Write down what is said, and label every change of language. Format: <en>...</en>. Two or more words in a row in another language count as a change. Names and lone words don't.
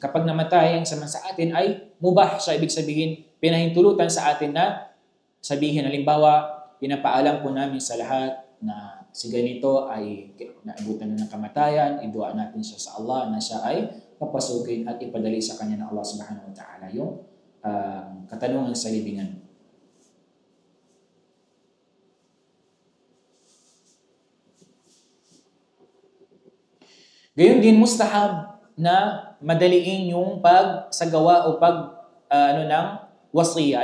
<tl>Kapag namatay ang sa atin ay mubah siya, ibig sabihin pinahintulutan sa atin na sabihin, halimbawa, pinapaalam po namin sa lahat na si ganito ay naabutan na ng kamatayan, idua natin siya sa Allah na siya ay papasukin at ipadali sa kanya ng</tl> <ar>الله سبحانه وتعالى</ar> <tl>yung katanungan sa libingan. Gayon din mustahab na madaliin yung pagsagawa o ng wasiya.</tl>